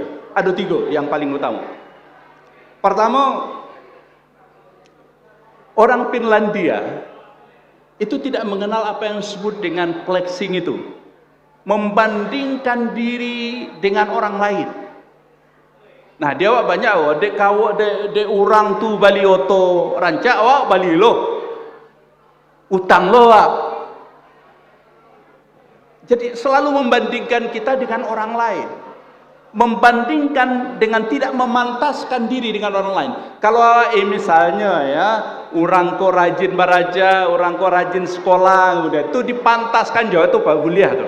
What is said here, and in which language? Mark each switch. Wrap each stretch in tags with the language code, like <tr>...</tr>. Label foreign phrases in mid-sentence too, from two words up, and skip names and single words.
<id>Ada 3 yang paling utama. Pertama, orang Finlandia itu tidak mengenal apa yang disebut dengan flexing itu, membandingkan diri dengan orang lain.</id> <min>Nah, dia awak banyak dek kawak dek orang tu bali oto rancak awak bali lo utang lo awak.</min> <id>Jadi selalu membandingkan kita dengan orang lain, membandingkan dengan tidak memantaskan diri dengan orang lain.</id> <min>Kalau misalnya ya, orang ko rajin baraja, orang ko rajin sekolah, udah itu dipantaskan jauh itu Pak kuliah tuh.</min>